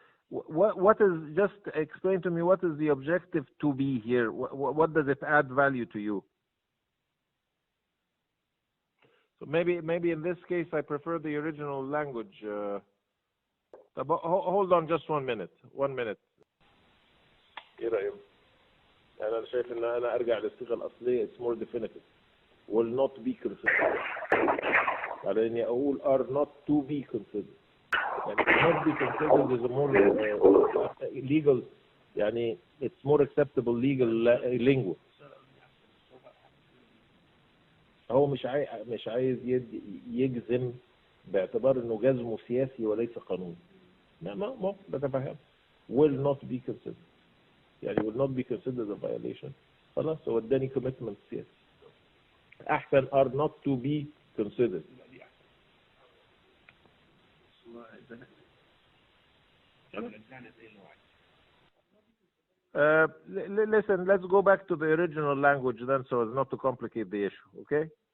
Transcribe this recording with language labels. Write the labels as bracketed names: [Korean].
[English] What is, just explain to me, what is the objective to be here? What does it add value to you? So maybe in this case I prefer the original language. Hold on just 1 minute. 1 minute. [Arabic] ايه رأيك؟ أنا شايف إن أنا أرجع للصيغة الأصلية. [English] It's more definitive. Will not be considered. [Arabic] على إني أقول [English] are not to be considered. يعني not be considered is a more legal, يعني it's more acceptable legal lingo. [Arabic] هو مش عايز يجزم باعتبار إنه جزمه سياسي وليس قانوني. ما بتفهم. [English] Will not be considered. يعني will not be considered a violation. [Arabic] خلاص هو اداني commitment سياسي. [English] أحسن are not to be considered. Listen, let's go back to the original language then, so as not to complicate the issue, okay?